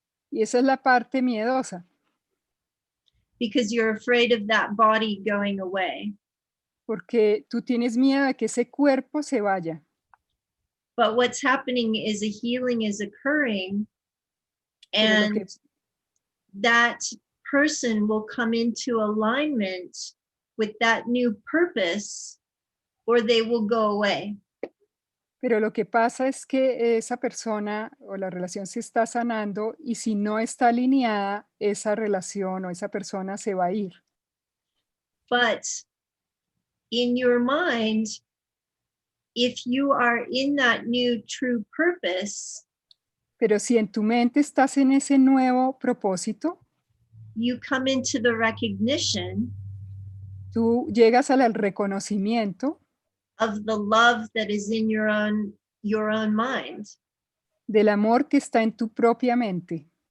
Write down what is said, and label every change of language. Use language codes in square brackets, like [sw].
[es] Y esa es la parte miedosa, [en] because you're afraid of that body going away. [es] porque tú tienes miedo de que ese cuerpo se vaya. [en] But what's happening is a healing is occurring, and that person will come into alignment with that new purpose, or they will go away. [es] Pero lo que pasa es que esa persona o la relación se está sanando y si no está alineada, esa relación o esa persona se va a ir. [en] But in your mind, if you are in that new true purpose, [es] Pero si en tu mente estás en ese nuevo propósito, [en] you come into the recognition [es] tú llegas al reconocimiento [en] of the love that is in your own mind. [es] del amor que está en tu propia mente.